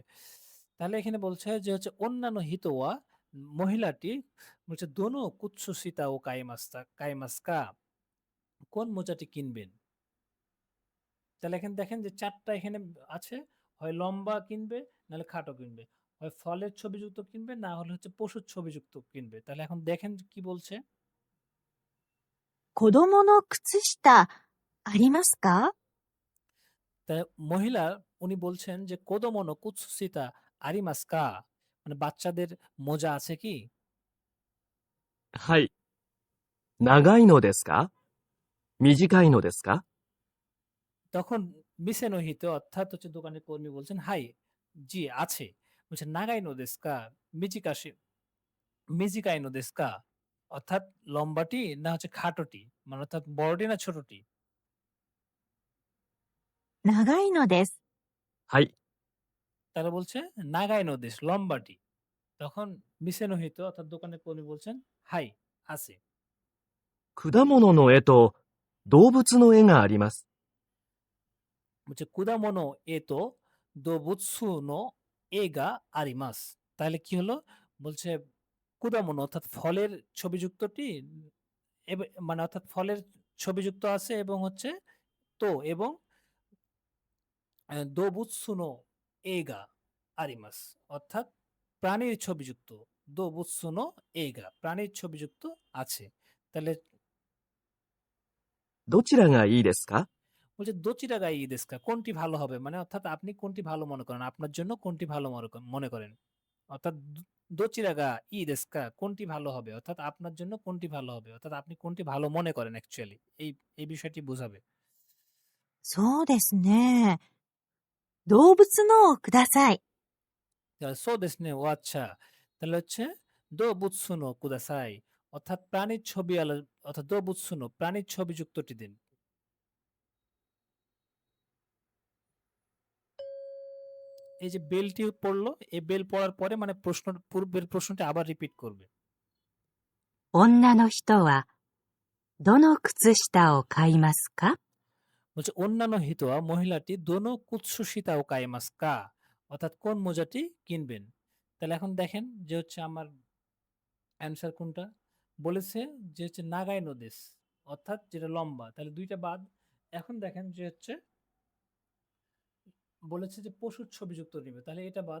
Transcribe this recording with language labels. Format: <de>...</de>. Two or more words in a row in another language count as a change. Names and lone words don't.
<bn>তাহলে এখানে বলছে যে হচ্ছে</bn> <ja>女の人は</ja> <bn>মহিলাটি বলছে</bn> <ja>どの靴下を買いますか</ja> <bn>কোন মোজাটি কিনবেন? তাহলে এখানে দেখেন যে ৪ টা এখানে আছে। হয় লম্বা কিনবে, নাহলে খাটো কিনবে। হয় ফলের ছবিযুক্ত কিনবে, না হলে হচ্ছে পশুর ছবিযুক্ত কিনবে। তাহলে এখন দেখেন কি বলছে?</bn> <ja>子供の靴下ありますか？</ja> <bn>তা মহিলা উনি বলছেন যে</bn> <ja>子供の靴下ありますか</ja> <bn>মানে বাচ্চাদের মোজা আছে কি?</bn> <ja>はい。長いのですか？短いのですか？</ja> <bn>তখন মিসেনোহিতে অর্থাৎ হচ্ছে দোকানের কর্মী বলছেন হাই জি আছে। বলছে</bn> <ja>長いのですか 短し 短いのですか</ja> <bn>অর্থাৎ লম্বাটি না হচ্ছে খাটোটি মানে অর্থাৎ বড়টি না ছোটটি?</bn> <ja>長いのです。はい。</ja> <bn>তারা বলছে</bn> <ja>長いのです</ja> <bn>লম্বাটি। তখন মিসেনোহিত অর্থাৎ দোকানের কর্মী বলছেন হাই আছে।</bn> <ja>果物の絵と動物の絵があります。 বলছে 果物と動物の絵があります.</ja> <bn>তাহলে কি হলো? বলছে কুদামোনো অর্থাৎ ফলের ছবিযুক্তটি মানে অর্থাৎ ফলের ছবিযুক্ত আছে এবং হচ্ছে তো এবং</bn> <ja>動物の絵があります</ja> <bn>অর্থাৎ প্রাণীর ছবিযুক্ত</bn> <ja>動物の絵</ja> <bn>প্রাণীর ছবিযুক্ত আছে। তাহলে</bn> <ja>どちらがいいですか？</ja> <bn>বলছে</bn> <ja>どちらがいいですか</ja> <bn>কোনটি ভালো হবে মানে অর্থাৎ আপনি কোনটি ভালো মনে করেন আপনার জন্য কোনটি ভালো মনে করেন অর্থাৎ</bn> <ja>どちらがいいですか</ja> <bn>কোনটি ভালো হবে অর্থাৎ আপনার জন্য কোনটি ভালো হবে অর্থাৎ আপনি কোনটি ভালো মনে করেন অ্যাকচুয়ালি এই এই বিষয়টি বোঝাবে।</bn> <ja>そうですね。動物のをください。そうですね</ja> <bn>ও আচ্ছা। তাহলে হচ্ছে</bn> <ja>動物のください</ja> <bn>অর্থাৎ প্রাণীর ছবি অর্থাৎ</bn> <ja>動物の</ja> <bn>প্রাণীর ছবি যুক্তটি দিন। এই যে বেলটি পড়লো এই বেল পড়ার পরে মানে পূর্বের প্রশ্নটি আবার রিপিট করবে।</bn> <ja>女の人はどの靴下を買いますか？</ja> <bn>বলছে</bn> <ja>女の人は</ja> <bn>মহিলাটি</bn> <ja>どの靴下を買いますか</ja> <bn>অর্থাৎ কোন মোজাটি কিনবেন? তাহলে এখন দেখেন যে হচ্ছে আমার অ্যান্সার কোনটা বলেছে যে হচ্ছে</bn> <ja>長いのです</ja> <bn>অর্থাৎ যেটা লম্বা তাহলে দুইটা বাদ। এখন দেখেন যে হচ্ছে বলেছে যে পশুর ছবিযুক্ত নিবে তাহলে এটা বাদ।</bn>